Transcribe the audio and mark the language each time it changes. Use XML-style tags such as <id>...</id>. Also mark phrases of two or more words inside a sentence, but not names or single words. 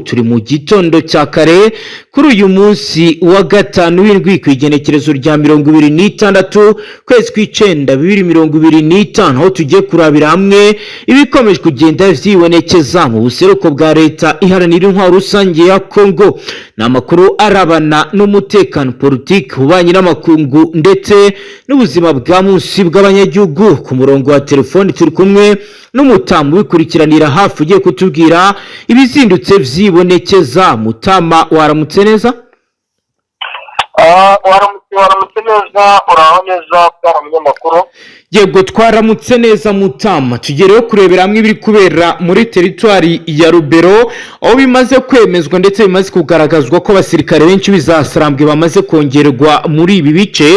<rn>Turi mu gitondo cya kare kuri uyu munsi wa gatanu w'indwi kwigenekerezo rya 26 kwezi kw'icenda 2025 aho tugiye kurabira hamwe ibikomeje kugenda vyibonekeza mu buseruko bwa leta iharanira intwaro rusange ya Kongo. N'amakuru arabana n'umutekano politike ubanye n'amakungu ndetse n'ubuzima bwa munsi bw'abanyagihugu. Ku murongo wa telefoni turi kumwe n'umutamu wikurikiranira hafi ugiye kutubwira ibizindutse vyibonekeza. Mutama, waramutse neza? waramutse neza, uraho neza bwa munyamakuru?</rn> <rw>Yego twaramutse neza Mutama. Tugereyo kurebera hamwe ibiri kubera muri teritwari ya Rubero aho bimaze kwemezwa ndetse bimaze kugaragazwa ko abasirikare benshi bizasarambwe bamaze kongerwa muri ibi bice.</rw>